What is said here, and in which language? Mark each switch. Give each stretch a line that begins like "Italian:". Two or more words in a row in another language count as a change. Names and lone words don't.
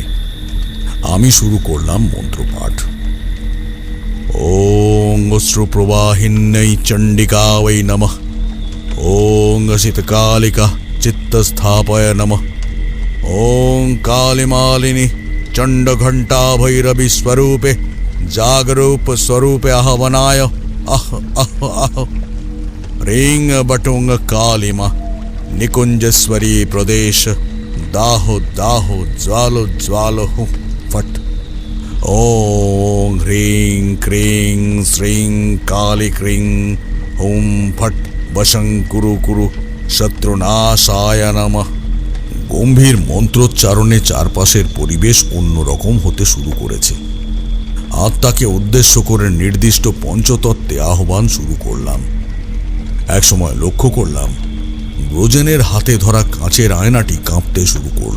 Bangla: আমি শুরু করলাম মন্ত্রপাঠ।
Sanskrit: ओं अश्रुप्रवाहिन्यै चण्डिका वै नमः। ओं शीतकालिका चित्तस्थापय नमः। ओं कालिमालिनी चण्डघण्टा भैरवी स्वरूपे जागरूप स्वरूपे आह्वनाय आह आह आह আহ। ह्रीं बटुंग कालिमा निकुंजस्वरी प्रदेश दाहो दाहो ज्वालो ज्वालो फट। ओं ह्रीं क्रीं श्रीं काली क्रीं हुं फट वशं कुरु कुरु शत्रुनाशाय नमः।
Bangla: গম্ভীর মন্ত্রোচ্চারণে চারপাশের পরিবেশ অন্যরকম হতে শুরু করেছে। আত্মাকে উদ্দেশ্য করে নির্দিষ্ট পঞ্চতত্ত্বে আহ্বান শুরু করলাম। একসময় লক্ষ্য করলাম ব্রজেনের হাতে ধরা কাঁচের আয়নাটি কাঁপতে শুরু করল।